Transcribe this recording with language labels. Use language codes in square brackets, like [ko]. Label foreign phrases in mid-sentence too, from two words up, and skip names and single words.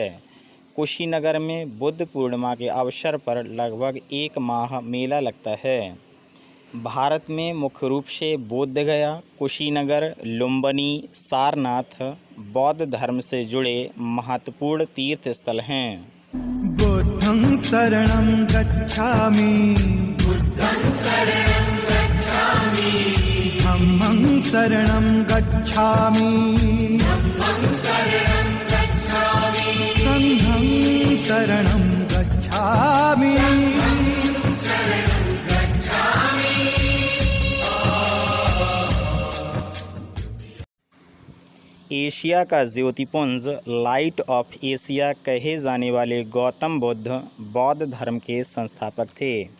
[hi] कुशीनगर में बुद्ध पूर्णिमा के अवसर पर लगभग 1 माह मेला लगता है। भारत में मुख्य रूप से बोध गया, कुशीनगर, लुम्बिनी, सारनाथ बौद्ध धर्म से जुड़े महत्वपूर्ण तीर्थ स्थल हैं। [pi] बुद्धं शरणं गच्छामि, बुद्धं शरणं गच्छामि, धम्मं शरणं गच्छामि, धम्मं शरणं गच्छामि, संघं शरणं गच्छामि। [hi] एशिया का ज्योतिपुंज, [en] Light of Asia [hi] कहे जाने वाले गौतम बुद्ध बौद्ध धर्म के संस्थापक थे।